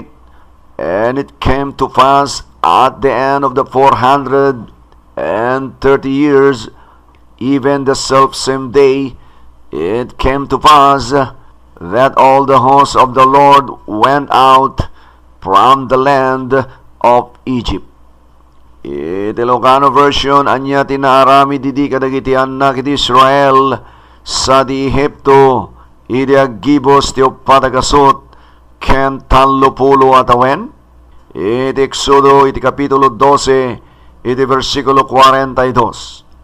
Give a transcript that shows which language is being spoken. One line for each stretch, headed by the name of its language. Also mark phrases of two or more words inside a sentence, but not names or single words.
English: And it came to pass at the end of the 430 years, even the selfsame day, it came to pass that all the hosts of the Lord went out from the land of Egypt.
Iloko: Ilocano version, anya tinaarami didi kadagiti anak iti Israel sa di Ehipto, idi aggibos ti patagasot ken tallupulo atawen. Iti Exodo, iti kapitulo 12, iti versikulo 42.